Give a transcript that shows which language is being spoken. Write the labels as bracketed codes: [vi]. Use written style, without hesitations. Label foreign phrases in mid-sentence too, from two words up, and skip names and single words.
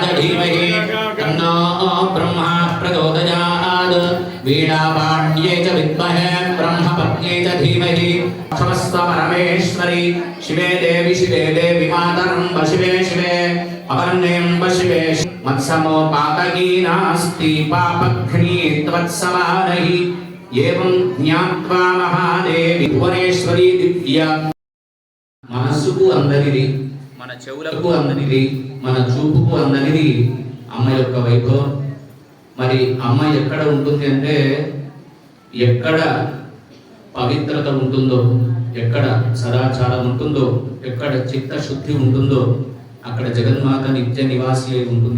[sa] धीमहि तन्नो ब्रह्मा प्रचोदयात् वीणापाण्ये च विद्महे ब्रह्मपत्न्ये च धीमहि समस्त परमेश्वरी शिवे देवी मातरं शिवे शिवे अवर्ण्यं शिवे मत्समो पातकी नास्ति पापघ्नी त्वत्समानहि एवं ज्ञात्वा महादेवी भुवनेश्वरी दिव्या [te] మనసుకు అందరిది మన చెవులకు అందరిది మన చూపుకు అందరిది అమ్మ యొక్క వైభవం. మరి అమ్మ ఎక్కడ ఉంటుంది అంటే ఎక్కడ పవిత్రత ఉంటుందో, ఎక్కడ సదాచారం ఉంటుందో, ఎక్కడ చిత్తశుద్ధి ఉంటుందో అక్కడ జగన్మాత నిత్య నివాసి అయి ఉంటుంది.